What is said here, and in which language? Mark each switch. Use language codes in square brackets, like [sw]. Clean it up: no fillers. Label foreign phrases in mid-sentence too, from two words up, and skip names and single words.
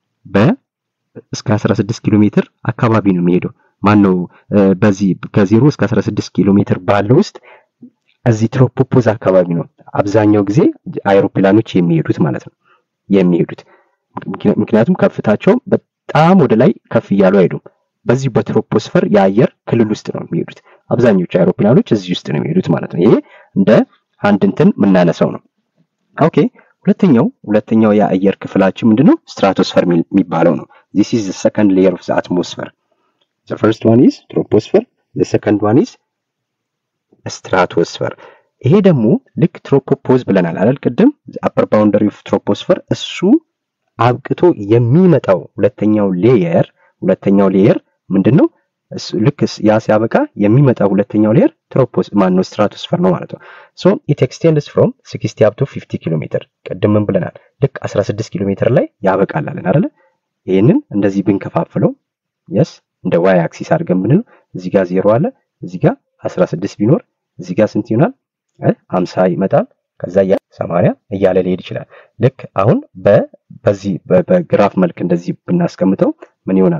[am] እስከ 16 ኪሎ ሜትር አካባቢ ነው የሚሄደው። ማነው በዚህ ከ0 እስከ 16 ኪሎ ሜትር ባለው ውስጥ እዚህ ትሮፖፖዝ አካባቢ ነው አብዛኛው ጊዜ አይሮፕላኖች የሚሄዱት ማለት ነው። የሚሄዱት ምክንያቱም ከፍታቸው በጣም ወደ ላይ ከፍ እያሉ አይሄዱም። በዚህ በትሮፖስፈር የአየር ክልል ውስጥ ነው የሚሄዱት። አብዛኞቹ አይሮፕላኖች እዚህ ውስጥ ነው የሚሄዱት ማለት ነው። ይሄ እንደ አንድ እንትን የምናነሳው ነው። ኦኬ ሁለተኛው የአየር ክፍላችን ምንድነው? ስትራቶስፈር የሚባለው ነው። [en] this is the second layer of the atmosphere. the first one is troposphere, the second one is stratosphere. [am] ይሄ ደግሞ ልክ ትሮፖፖዝ ብለናል አይደል ቅድም [en] upper boundary of troposphere [am] እሱ አብቅቶ የሚመጣው ሁለተኛው ሌየር ምንድነው? ልክ ያ ሲያበቃ የሚመጣው ሁለተኛው ሌየር ስትራቶስፈር ነው ማለት ነው። [en] so it extends from 60 up to 50 km [am] ቅድም ምን ብለናል? ልክ 16 ኪሎ ሜትር ላይ ያበቃል አለን አይደል? ይሄንን እንደዚህ ብንከፋፍለው እንደ [en] y axis [am] አድርገን ብንለው እዚህ ጋር 0 አለ፣ እዚህ ጋር 16 ቢኖር እዚህ ጋር ስንት ይሆናል? 50 ይመጣል። ከዛ 80 እያለ ሊሄድ ይችላል። ልክ አሁን በዚህ በግራፍ መልክ እንደዚህ ብናስቀምጠው ምን ይሆናል?